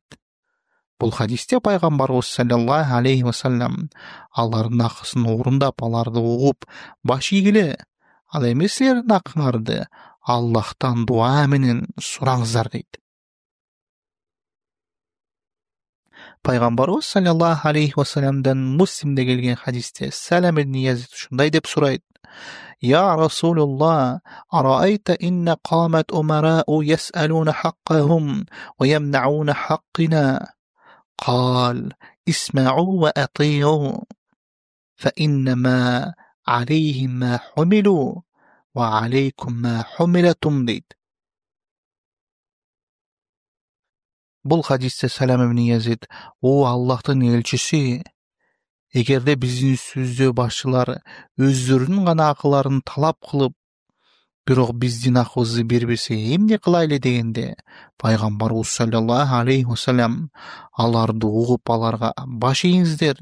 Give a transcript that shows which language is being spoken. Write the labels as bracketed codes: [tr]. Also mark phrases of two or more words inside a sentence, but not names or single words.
[ky] Бул хадисте пайгамбарыбыз [ar] صلى الله عليه وسلم [ky] алардын акысын орундап, аларды угуп баш ийгиле, ал эми силердин акыңарды Аллахтан дуа менен сураңыздар дейт. Пайгамбарыбыз [ar] صلى الله عليه وسلم [ky] Муслимде келген хадисте Салам ибн Язид ушундай деп сурайт: [ar] "يا رسول الله، أرأيت إن قامت أمراء يسألون حقهم ويمنعون حقنا. قال اسمعوا وأطيعوا فإنما عليهم ما حملوا وعليكم ما حملتم" дейт. [ky] Бул хадисте Салам ибн Язид: "О Аллахтын элчиси, эгерде биздин үстүбүздө башчылар өздөрүнүн гана акыларын талап кылып, бирок биздин акыбызды бербесе эмне кылайлы" дегенде, пайгамбарыбыз [ar] صلى الله عليه وسلم [ky] аларды угуп аларга баш ийиңиздер.